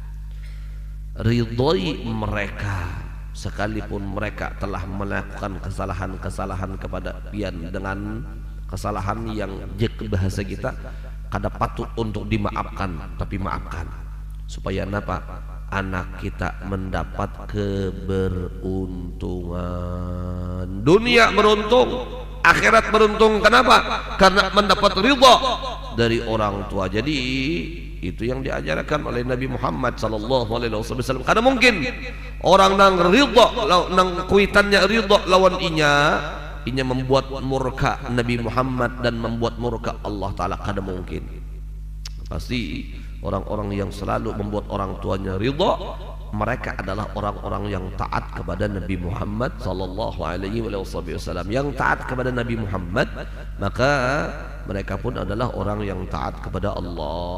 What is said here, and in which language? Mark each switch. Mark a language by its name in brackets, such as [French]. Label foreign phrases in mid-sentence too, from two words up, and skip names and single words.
[Indonesian] Ridhoi mereka sekalipun mereka telah melakukan kesalahan-kesalahan kepada pian dengan kesalahan yang jek bahasa kita kada patut untuk dimaafkan, tapi maafkan supaya anak kita mendapat keberuntungan. Dunia beruntung, akhirat beruntung. Kenapa? Karena mendapat ridha dari orang tua. Jadi itu yang diajarkan oleh Nabi Muhammad [Arabic] صلى الله عليه وسلم. [Indonesian] Karena mungkin orang nang ridha nang kuitannya ridha lawan inya membuat murka Nabi Muhammad dan membuat murka Allah taala. [Banjar] Kada mungkin. [Indonesian] Pasti orang-orang yang selalu membuat orang tuanya ridha, mereka adalah orang-orang yang taat kepada Nabi Muhammad [Arabic] صلى الله عليه وسلم. [Indonesian] Yang taat kepada Nabi Muhammad, maka mereka pun adalah orang yang taat kepada Allah.